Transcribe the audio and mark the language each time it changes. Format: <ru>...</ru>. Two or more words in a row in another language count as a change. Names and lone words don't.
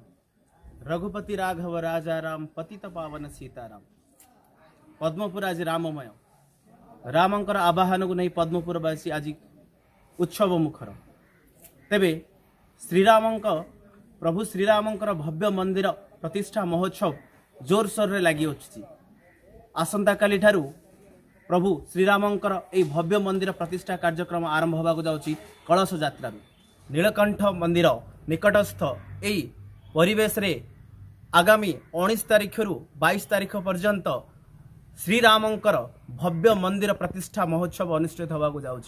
<hi>रघुपति राघव राजा राम, पतित पावन सीताराम।</hi> <or>ପଦ୍ମପୁର ଆଜି ରାମମୟ, ରାମଙ୍କର ଆବାହନ କୁ ନେଇ ପଦ୍ମପୁରବାସୀ ଆଜି ଉତ୍ସବ ମୁଖର। ତେବେ ଶ୍ରୀରାମଙ୍କ ପ୍ରଭୁ ଶ୍ରୀରାମଙ୍କର ଭବ୍ୟ ମନ୍ଦିର ପ୍ରତିଷ୍ଠା ମହୋତ୍ସବ ଜୋରସୋର ରେ ଲାଗି ଅଛି। ଆସନ୍ତା କାଲି ଠାରୁ ପ୍ରଭୁ ଶ୍ରୀରାମଙ୍କର ଏ ଭବ୍ୟ ମନ୍ଦିର ପ୍ରତିଷ୍ଠା କାର୍ଯ୍ୟକ୍ରମ ଆରମ୍ଭ ହେବାକୁ ଯାଉଛି। କଳସ ଯାତ୍ରା ନୀଳକଣ୍ଠ ମନ୍ଦିର ନିକଟସ୍ଥ ଏହି ପରିବେଶ ରେ ଆଗାମୀ 19 ତାରିଖ ରୁ 22 ତାରିଖ ପର୍ଯ୍ୟନ୍ତ ଶ୍ରୀରାମଙ୍କର ଭବ୍ୟ ମନ୍ଦିର ପ୍ରତିଷ୍ଠା ମହୋତ୍ସବ ଅନୁଷ୍ଠିତ ହେବାକୁ ଯାଉଛି।</or>